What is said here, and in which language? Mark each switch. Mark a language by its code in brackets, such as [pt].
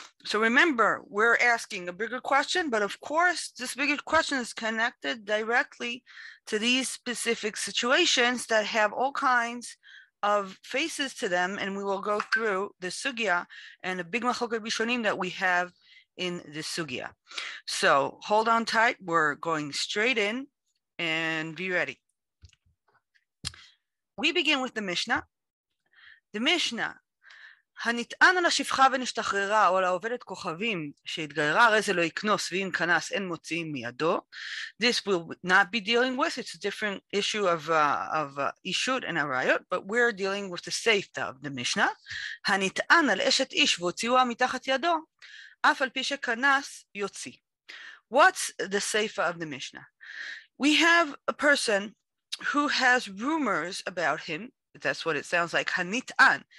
[en] So remember, we're asking a bigger question, but of course, this bigger question is connected directly to these specific situations that have all kinds of faces to them, and we will go through the sugya and the big machloket rishonim that we have in the sugya. So hold on tight. We're going straight in and be ready. We begin with the Mishnah. The Mishnah, [he] הנטען על השפחה ונשתחררה, או לעובדת כוכבים שהתגיירה, הרי זה לא יקנוס, ואם כנס אין מוציאים מידו. [en] This will not be dealing with, it's a different issue of ishut and arayot, but we're dealing with the seifta of the Mishnah. [he] הנטען על אשת איש והוציאוה מתחת ידו, אף על פי שכנס יוציא. [en] What's the seifa of the Mishnah? We have a person who has rumors about him. That's what it sounds like. Hanit'an.